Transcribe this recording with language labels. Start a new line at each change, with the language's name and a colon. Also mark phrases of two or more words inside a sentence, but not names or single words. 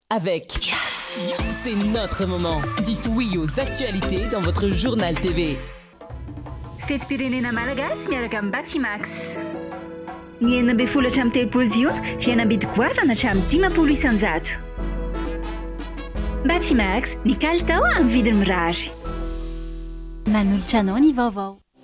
French: avec. C'est notre moment. Dites oui aux actualités dans votre journal TV.
Malagasy: Fety-pirenena malagasy miaraka amin'ny Batimax. Ny 12 hatramin'ny 13 jiona dia nambidy goavana hatramin'ny 10 isanjato. Batimax, ny kalitao amin'ny vidiny mirary. Manolotra anao ny vaovao.